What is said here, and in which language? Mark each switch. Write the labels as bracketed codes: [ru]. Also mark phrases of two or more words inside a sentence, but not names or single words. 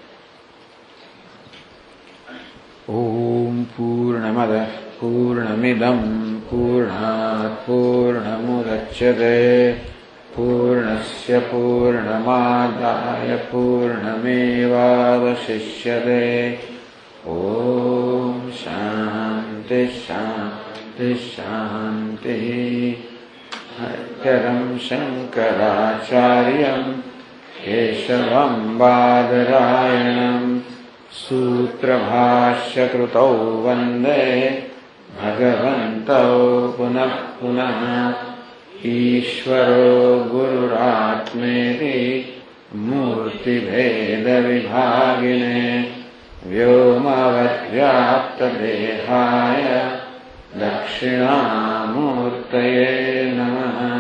[sa] ઓમ પૂર્ણમદ પૂર્ણમિદમ પૂર્ણાત પૂર્ણમુદચ્યતે પૂર્ણસ્ય પૂર્ણમાદાય પૂર્ણમેવાવશિષ્યતે. ઓમ શાંતિ શાંતિ શાંતિ. હરિહરં શંકરાચાર્યં કેશવં બાદરાયણં सूत्रभाष्यकृतौ वन्दे भगवन्तौ पुनः पुनः. ईश्वरो गुरुरात्मेति मूर्तिभेदविभागिने व्योमवद्व्याप्तदेहाय दक्षिणामूर्तये नमः.